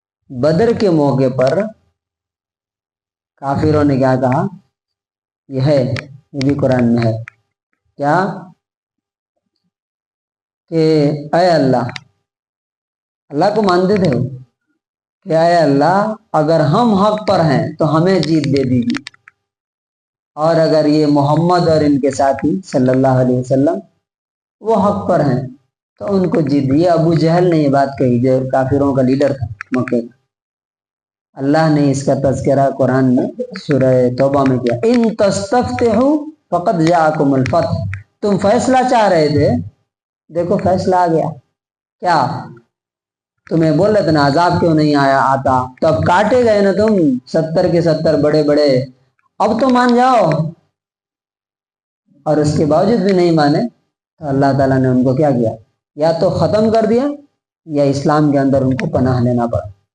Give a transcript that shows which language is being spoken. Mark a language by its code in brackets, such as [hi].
[ur] بدر کے موقع پر کافروں نے کیا کہا؟ یہ ہے، یہ بھی قرآن میں ہے، کیا کہ اے اللہ، اللہ کو مانتے تھے کہ اے اللہ اگر ہم حق پر ہیں تو ہمیں جیت دے دیجیے، اور اگر یہ محمد اور ان کے ساتھی صلی اللہ علیہ وسلم وہ حق پر ہیں تو ان کو جیت دیے. ابو جہل نے یہ بات کہی جو کافروں کا لیڈر تھا مکے کا. اللہ نے اس کا تذکرہ قرآن میں سورہ توبہ میں کیا. [ar] ان تستفتحوا فقد جاءکم الفتح. [ur] تم فیصلہ چاہ رہے تھے، دیکھو فیصلہ آ گیا. کیا تمہیں بول رہے تھے نا عذاب کیوں نہیں آتا، تو اب کاٹے گئے نا تم 70 کے 70 بڑے بڑے، اب تو مان جاؤ. اور اس کے باوجود بھی نہیں مانے تو اللہ تعالیٰ نے ان کو کیا کیا؟ یا تو ختم کر دیا یا اسلام کے اندر ان کو پناہ لینا پڑا.